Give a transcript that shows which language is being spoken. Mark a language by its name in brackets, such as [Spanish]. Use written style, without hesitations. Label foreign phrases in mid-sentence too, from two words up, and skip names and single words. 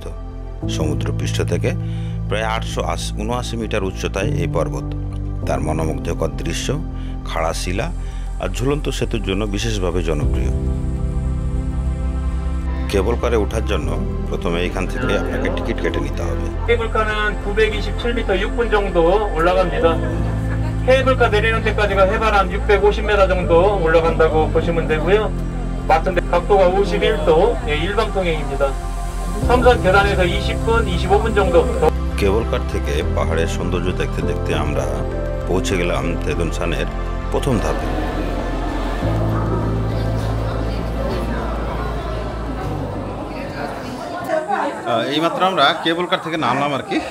[Bangla] সমুদ্রপৃষ্ঠ থেকে প্রায় 879 মিটার উচ্চতায় এই পর্বত। তার মনোমুগ্ধকর দৃশ্য, খাড়া শিলা আর ঝুলন্ত সেতুর জন্য বিশেষভাবে জনপ্রিয়। কেবল কারে ওঠার জন্য প্রথমে এখান থেকে আপনাকে টিকিট কেটে নিতে হবে। [Korean] 케이블카는 927m 6분 정도 올라갑니다. 케이블카 내리는 데까지가 해발 한 650m 정도 올라간다고 보시면 되고요. 맞은 각도가 51도, 일방 통행입니다. 삼선 계단에서 20분, 25분 정도. [Bangla] কেবল কার থেকে পাহাড়ের সৌন্দর্য দেখতে দেখতে আমরা পৌঁছে গেলাম দেদুনসানের প্রথম ধাপে। এইমাত্র আমরা কেবল কার থেকে নামলাম আর কি।